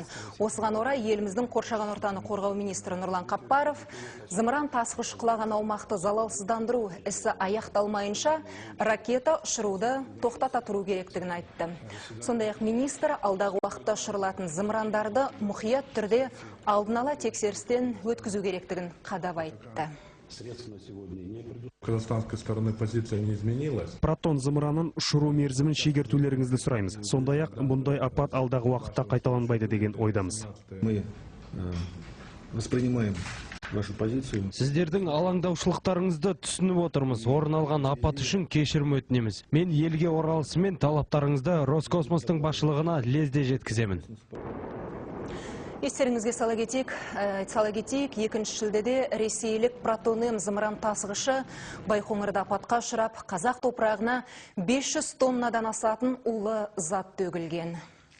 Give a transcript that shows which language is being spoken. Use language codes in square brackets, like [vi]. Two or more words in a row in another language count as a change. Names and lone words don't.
[kk] Осыған орай еліміздің Қоршаған ортаны қорғау министрі Нұрлан Қаппаров зымыран тасығыш құлаған аумақты залалсыздандыру ісі аяқталмайынша ракета ұшыруды тоқтата тұру керектігін айтты. Сондай-ақ министр алдағы уақытта ұшырылатын зымырандарды мұқият түрде алдын ала тексерістен өткізу керектігін қадап айтты. [ru] Казахстанской стороны позиция не изменилась. [kk] Протон зымыранын ұшыру мерзімін шегертулеріңізді сұраймыз. Сондай-ақ бұндай апат алдағы уақытта қайталанбайды деген ойдамыз. [ru] Мы воспринимаем вашу позицию. [kk] Сіздердің алаңдаушылықтарыңызды түсініп отырмыз. Орын алған апат үшін кешірім өтінеміз. Мен елге оралысымен талаптарыңызды Роскосмостың басшылығына лезде жеткіземін. Естеріңізге сала кетейік, 2 шілдеде ресейлік Протон М зымыран тасығышы Байқоңырда апатқа ұшырап, қазақ топырағына 500 тоннадан асатын улы зат төгілген.